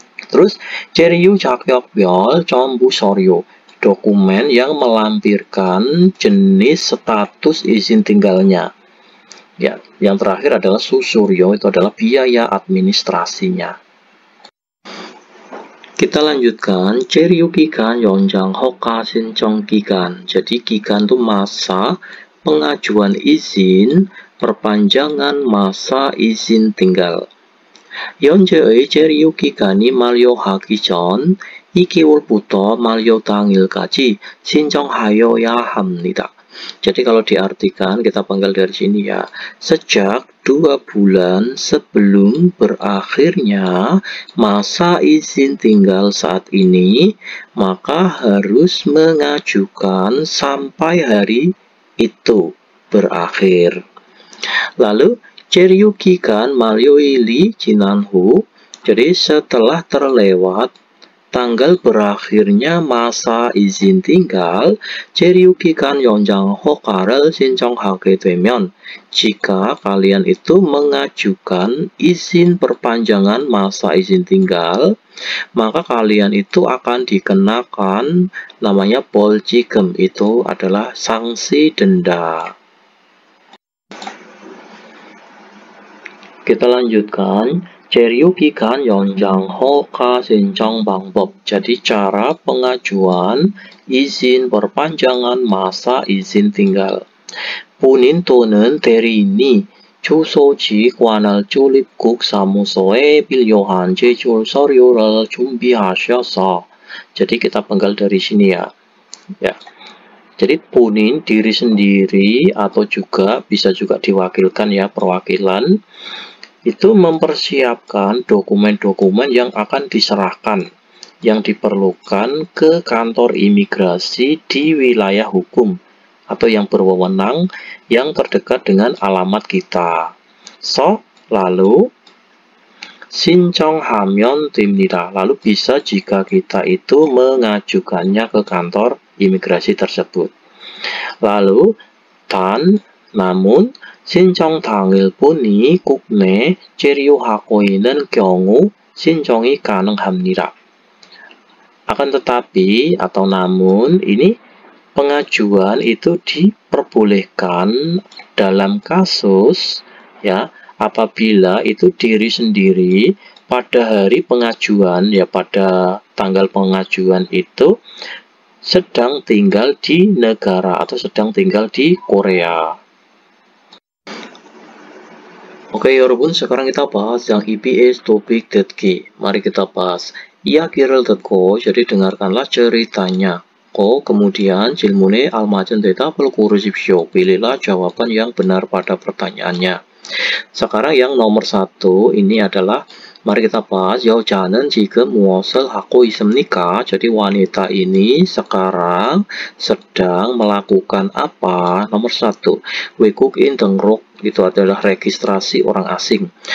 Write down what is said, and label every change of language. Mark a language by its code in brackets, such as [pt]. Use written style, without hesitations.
[id] Terus [ko] 체류 자격별 정부 서류, [id] dokumen yang melampirkan jenis status izin tinggalnya. Ya, yang terakhir adalah susuryo, itu adalah biaya administrasinya. Kita lanjutkan, [ko] 체류 기간 연장 허가 신청 기간. [id] Jadi 기간 itu masa pengajuan izin perpanjangan masa izin tinggal. [ko] 현재의 체류 기간이 만료하기 전 2개월부터 만료 당일까지 신청하여야 합니다. [id] Jadi kalau diartikan, kita panggil dari sini ya, sejak 2 bulan sebelum berakhirnya masa izin tinggal saat ini, maka harus mengajukan sampai hari itu berakhir. Lalu, [ko] 체류 기간 만료일이 지난 후, [id] jadi setelah terlewat tanggal berakhirnya masa izin tinggal, [ko] 체류 기간 연장 허가를 신청하게 되면, [id] jika kalian itu mengajukan izin perpanjangan masa izin tinggal, maka kalian itu akan dikenakan namanya 벌지금, itu adalah sanksi denda. Kita lanjutkan. [ko] 체류 기간 연장 허가 신청 방법. [id] Jadi cara pengajuan izin perpanjangan masa izin tinggal. [ko] 본인 또는 대리인이 주소지 관할 출입국 사무소에 필요한 제출 서류를 준비하셔서. [id] Jadi kita panggil dari sini ya. Jadi 본인 diri sendiri atau juga bisa juga diwakilkan ya, perwakilan. Itu mempersiapkan dokumen-dokumen yang akan diserahkan, yang diperlukan ke kantor imigrasi di wilayah hukum atau yang berwenang yang terdekat dengan alamat kita. Lalu [ko] 신청하면 됩니다. [id] Lalu bisa jika kita itu mengajukannya ke kantor imigrasi tersebut. Lalu namun [ko] 신청 당일분이 국내 체류하고 있는 경우 신청이 가능합니다. [id] Akan tetapi atau namun ini pengajuan itu diperbolehkan dalam kasus ya apabila itu diri sendiri pada hari pengajuan ya pada tanggal pengajuan itu sedang tinggal di negara atau sedang tinggal di Korea. Oke, 여러분, sekarang kita bahas yang EBS topik 듣기. Mari kita bahas. [ko] 이야기를 듣고, [id] jadi dengarkanlah ceritanya. Kemudian [ko] 질문에 알맞은 대답을 고르십시오. [id] Pilihlah jawaban yang benar pada pertanyaannya. Sekarang yang nomor 1 ini adalah mari kita bahas [ko] 여자는 지금 무엇을 하고 있습니까? [id] Jadi wanita ini sekarang sedang melakukan apa? Nomor 1, [ko] 외국인 등록, [id] itu adalah registrasi orang asing.